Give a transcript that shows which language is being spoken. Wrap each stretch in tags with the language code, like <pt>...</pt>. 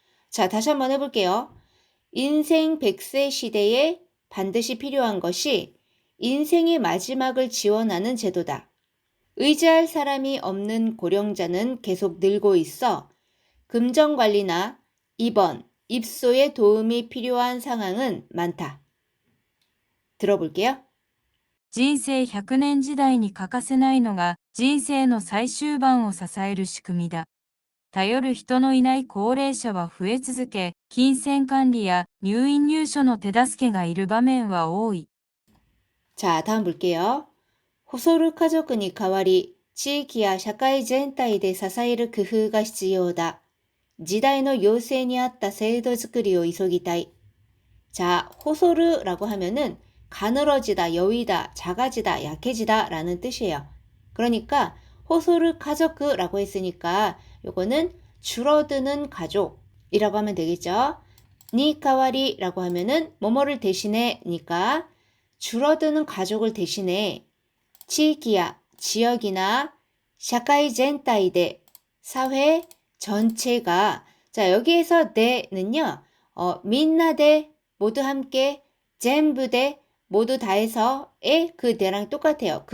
<ko>자, 다시 한번 해볼게요. 인생 100세 시대에 반드시 필요한 것이 인생의 마지막을 지원하는 제도다. 의지할 사람이 없는 고령자는 계속 늘고 있어 금전관리나 입원, 입소에 도움이 필요한 상황은 많다. 들어볼게요.</ko> <ja>人生100年時代に欠かせないのが人生の最終盤を支える仕組みだ。頼る人のいない高齢者は増え続け、金銭管理や入院入所の手助けがいる場面は多い。</ja> <ko>자, 다음 볼게요.</ko> <ja>호소르 가족に代わり地域や社会全体で支える工夫が必要だ。時代の要請に合った制度づくりを急ぎたい.</ja> <ko>자, 호소르라고 하면은 가늘어지다, 여위다, 작아지다, 약해지다 라는 뜻이에요. 그러니까 호소르 가족라고 했으니까 요거는 줄어드는 가족이라고 하면 되겠죠. 니카와리라고 하면은 뭐뭐를 대신해니까 줄어드는 가족을 대신해 지키야 지역이나 샤카이 젠타이데 사회 전체가 자 여기에서 네는요 민나데 모두 함께 젠부데 모두 다 해서의 그 네랑 똑같아요.</ko>